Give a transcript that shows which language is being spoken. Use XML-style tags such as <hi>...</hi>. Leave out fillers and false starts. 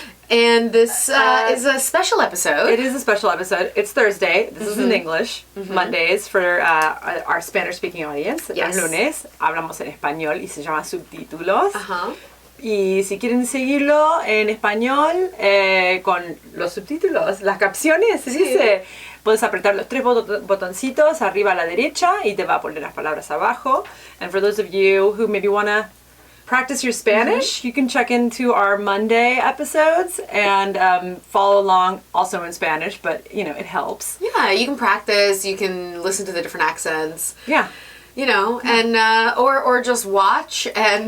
<en>And this is a special episode. It is a special episode. It's Thursday. This is in English. Mondays for our Spanish-speaking audience. Yes.</en> <es>El lunes hablamos en español y se llama Subtítulos. Uh-huh. Y si quieren seguirlo en español con los subtítulos, las capciones, se dice, puedes apretar los tres botoncitos arriba a la derecha y te va a poner las palabras abajo.</es> <en>And for those of you who maybe want to practice your Spanish, you can check into our Monday episodes and follow along also in Spanish, but you know, it helps. Yeah, you can practice, you can listen to the different accents. Yeah. You know, and or just watch and</en>